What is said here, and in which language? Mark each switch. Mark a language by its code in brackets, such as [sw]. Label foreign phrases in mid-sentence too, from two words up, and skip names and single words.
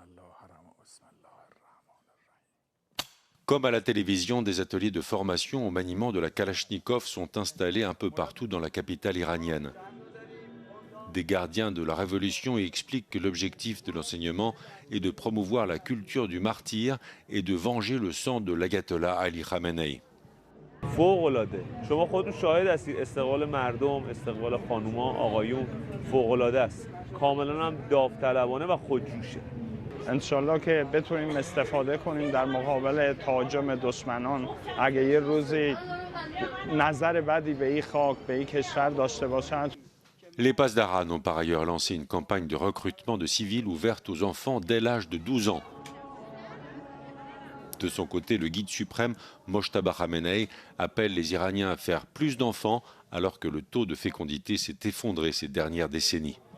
[fr] Comme à la télévision, des ateliers de formation au maniement de la Kalachnikov sont installés un peu partout dans la capitale iranienne. Des gardiens de la révolution y expliquent que l'objectif de l'enseignement est de promouvoir la culture du martyr et de venger le sang de l'ayatollah Ali Khamenei. [fa] فوق‌العاده شما خودتون شاهد هستید استقبال مردم استقبال خانوما آقایون فوق‌العاده است کاملا هم داوطلبانه و خودجوشه انشالله که بتونیم استفاده کنیم در مقابل تهاجم دشمنان اگه یه روزی نظر بدی به این خاک به این کشور داشته باشند. [fr] Les Pasdaran ont par ailleurs lancé une campagne de recrutement de civils ouverte aux enfants dès l'âge de 12 ans. De son côté, le guide suprême, Mojtaba Khamenei, appelle les Iraniens à faire plus d'enfants alors que le taux de fécondité s'est effondré ces dernières décennies.